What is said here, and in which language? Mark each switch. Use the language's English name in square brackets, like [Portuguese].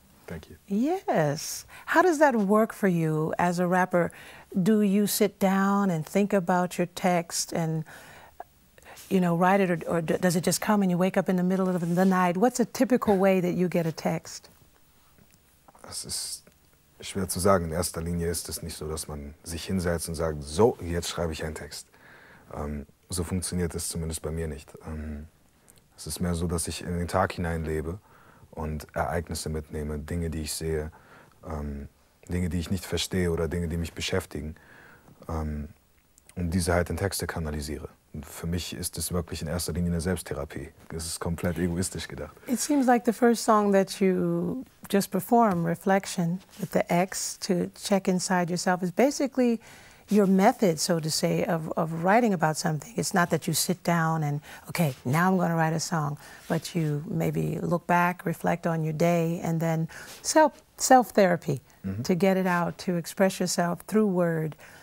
[English] Thank you. Yes. How does that work for you as a rapper? Do you sit down and think about your text and, you know, write it, or does it just come and you wake up in the middle of the night? What's a typical way that you get a text? [German] Es ist schwer zu sagen. In erster Linie ist es nicht so, dass man sich hinsetzt und sagt, so, jetzt schreibe ich einen Text. So funktioniert es zumindest bei mir nicht. Es ist mehr so, dass ich in den Tag hineinlebe und Ereignisse mitnehme, Dinge, die ich sehe, Dinge, die ich nicht verstehe oder Dinge, die mich beschäftigen, und diese halt in Texte kanalisiere. Und für mich ist es wirklich in erster Linie eine Selbsttherapie. Es ist komplett egoistisch gedacht. [English] It seems like the first song that you just performed, Reflection, with the X, to check inside yourself, is basically your method, so to say, of writing about something. It's not that you sit down and, okay, now I'm going to write a song, but you maybe look back, reflect on your day, and then self-therapy to get it out, to express yourself through word.